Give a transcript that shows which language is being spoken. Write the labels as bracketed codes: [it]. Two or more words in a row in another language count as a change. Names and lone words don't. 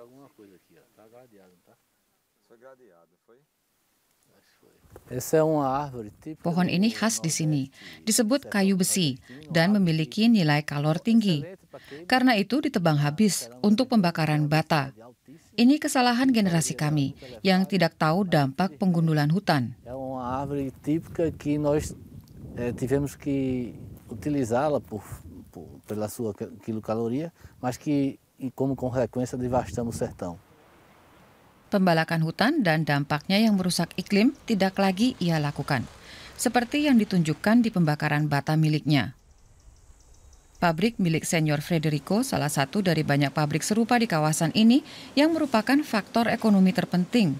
[id] Pohon ini khas di sini, disebut kayu besi dan memiliki nilai kalor tinggi. Karena itu ditebang habis untuk pembakaran bata. Ini kesalahan generasi kami yang tidak tahu dampak penggundulan hutan. [pt] Tivemos que utilizá-la pela sua quilocaloria, mas que como consequência devastamos o sertão. [id] Pembalakan hutan dan dampaknya yang merusak iklim tidak lagi ia lakukan, seperti yang ditunjukkan di pembakaran bata miliknya. Pabrik milik Senior Frederico salah satu dari banyak pabrik serupa di kawasan ini yang merupakan faktor ekonomi terpenting.